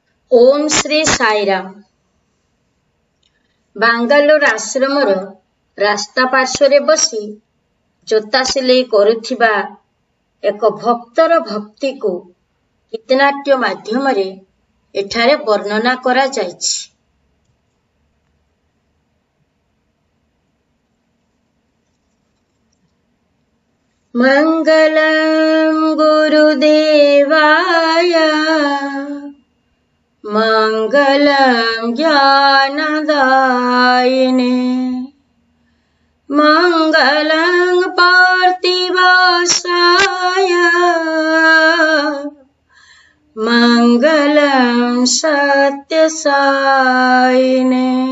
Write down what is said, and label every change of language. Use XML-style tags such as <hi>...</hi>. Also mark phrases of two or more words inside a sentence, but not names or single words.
<sa>ओम श्री साईराम।</sa> <or>ବାଙ୍ଗାଲୋର ଆଶ୍ରମର ରାସ୍ତା ପାର୍ଶ୍ୱରେ ବସି ଜୋତା ସିଲେଇ କରୁଥିବା ଏକ ଭକ୍ତର ଭକ୍ତିକୁ ଗୀତନାଟ୍ୟ ମାଧ୍ୟମରେ ଏଠାରେ ବର୍ଣ୍ଣନା କରାଯାଇଛି।</or> <sa>ମଙ୍ଗଳଂ ଗୁରୁଦେବାୟ मङ्गलं ज्ञानदायिने मङ्गलं पार्थिवासाय मङ्गलं सत्यसायिने</sa>